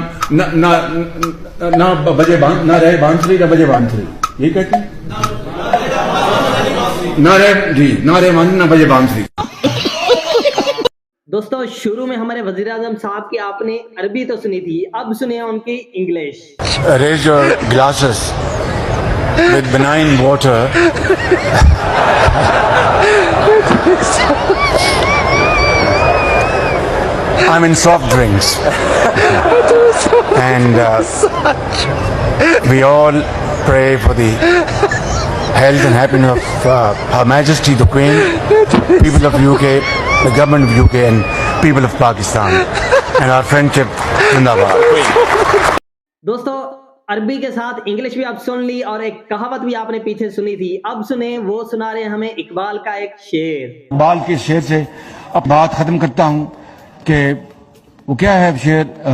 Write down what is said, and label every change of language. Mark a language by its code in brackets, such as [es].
[ur] نہ بجے نہ رہے بانسری نہ بجے بانسری، یہ کہتے ہیں نہ رہے جی نہ رہے بانسری نہ بجے بانسری. دوستو شروع میں ہمارے وزیر اعظم صاحب کی آپ نے عربی تو سنی تھی، اب سنیں ان کی English. [en] Raise your glasses with benign water. I'm in soft drinks. And we all pray for the health and happiness of Her Majesty the Queen, people of UK, the government of UK and people of Pakistan, and our friendship Zindabad. [ur] دوستو عربی کے ساتھ English بھی آپ سن لی اور ایک کہاوت بھی آپ نے پیچھے سنی تھی. اب سنیں وہ سنا رہے ہیں ہمیں اقبال کا ایک شعر. اقبال کے شعر سے اب بات ختم کرتا ہوں کہ وہ کیا ہے شعر.